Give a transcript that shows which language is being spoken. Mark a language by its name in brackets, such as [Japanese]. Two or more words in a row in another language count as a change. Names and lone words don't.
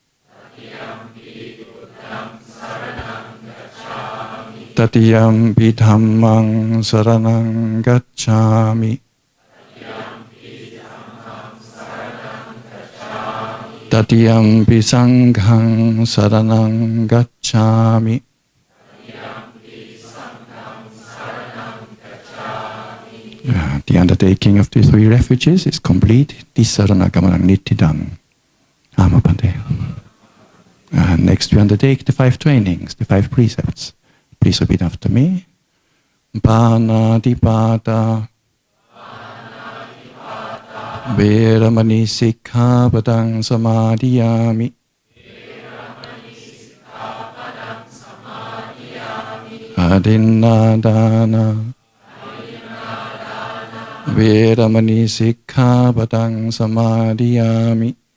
[Pali] Tatiyampi dhammaṃ saranang gacchāmi. Tatiyampi sanghaṃ saranang gacchāmi. [English] The undertaking of the 3 refuges is complete. [Pali] Tisarana-gamanang nittidang. Bhante. [English] Next we undertake the 5 trainings, the 5 precepts. Please repeat after me. [Pali] Pāṇātiپātā Veramani sikkhapadang samadhiyāmi. Adinnādāna Veramani sikkhapadang samadhiyāmi.